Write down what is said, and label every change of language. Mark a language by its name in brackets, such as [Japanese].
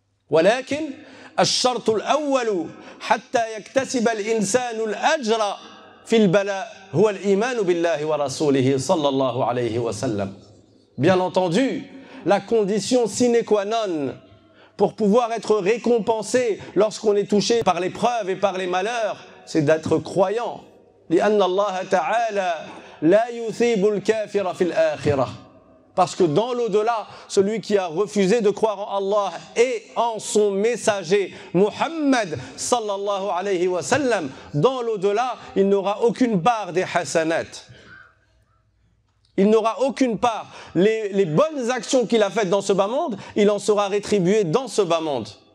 [Arabic] ولكن الشرط الأول حتى يكتسب الإنسان الأجر في البلاء هو الإيمان بالله ورسوله صلى الله عليه وسلم. [French] Bien entendu, la condition sine qua non pour pouvoir être récompensé lorsqu'on est touché par l'épreuve et par les malheurs, c'est d'être croyant. [Arabic] لأن الله تعالى لا يثيب الكافر في الآخرة. [French] Parce que dans l'au-delà, celui qui a refusé de croire en Allah et en son messager, Muhammad sallallahu alayhi wa sallam, dans l'au-delà, il n'aura aucune part des hasanat. Il n'aura aucune part. Les bonnes actions qu'il a faites dans ce bas monde, il en sera rétribué dans ce bas monde.